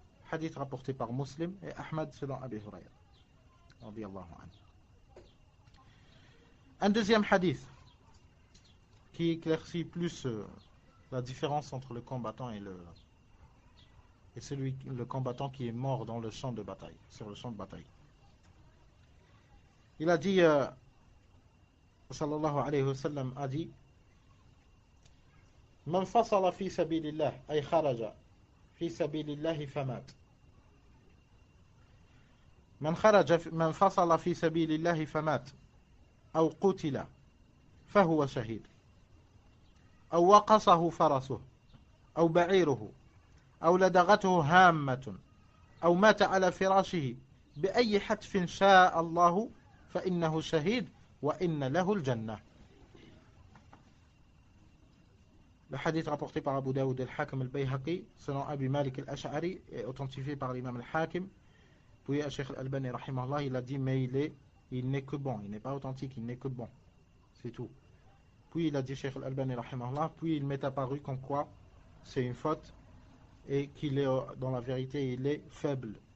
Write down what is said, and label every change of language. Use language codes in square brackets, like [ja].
[fr] Hadith rapporté par Muslim et Ahmad selon Abi Hurayra radiyallahu anhu. Un deuxième hadith qui éclaircit plus la différence entre le combattant et le combattant qui est mort dans le champ de bataille, sur le champ de bataille. Il a dit, sallallahu alayhi wa sallam, a dit, [ar] من فصل في سبيل الله أي خرج في سبيل الله فمات. من فصل في سبيل الله فمات أو قتل فهو شهيد أو وقصه فرسه أو بعيره أو لدغته هامة أو مات على فراشه بأي حتف شاء الله فإنه شهيد وإن له الجنة. [fr] Le hadith rapporté par Abu Daoud al-Hakim al-Bayhaqi, selon Abi Malik al-Ash'ari, et authentifié par l'imam al-Hakim. Puis Cheikh al-Albani, rahimahullah, il a dit, mais il n'est que bon, il n'est pas authentique, il n'est que bon. C'est tout. Puis il a dit, Cheikh al-Albani, rahimahullah, puis il m'est apparu comme quoi c'est une faute et qu'il est, dans la vérité, il est faible.